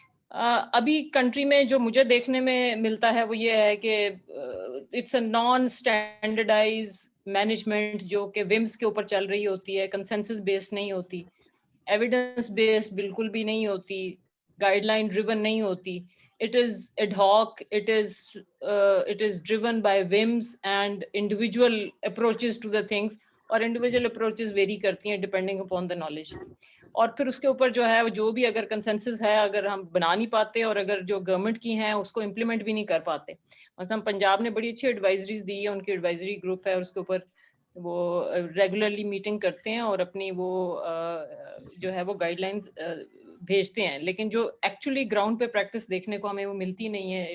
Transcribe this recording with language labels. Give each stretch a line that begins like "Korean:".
Urdu: ابھی کنٹری میں جو مجھے دیکھنے میں ملتا ہے وہ یہ ہے کہ
English: it's a non standardise management
Urdu: جو کہ ومس کے اوپر چل رہی ہوتی ہے, کنسنسس بیسڈ نہیں ہوتی, ایویڈنس بیسڈ بالکل بھی نہیں ہوتی, گائیڈ لائن ڈریون نہیں ہوتی.
English: It is ad hoc, it is driven by whims and individual approaches to the things,
Urdu: اور
English: individual approaches vary
Urdu: کرتی ہیں
English: depending upon the knowledge.
Urdu: اور پھر اس کے اوپر جو ہے جو بھی اگر کنسنسس ہے اگر ہم بنا نہیں پاتے, اور اگر جو گورنمنٹ کی ہیں اس کو امپلیمنٹ بھی نہیں کر پاتے. مثلا پنجاب نے بڑی اچھی ایڈوائزریز دی ہے, ان کی ایڈوائزری گروپ ہے, اور اس کے اوپر وہ ریگولرلی میٹنگ کرتے ہیں اور اپنی وہ جو ہے وہ گائیڈ لائنز بھیجتے ہیں, لیکن جو ایکچولی گراؤنڈ پہ پریکٹس دیکھنے کو ہمیں وہ ملتی نہیں ہے.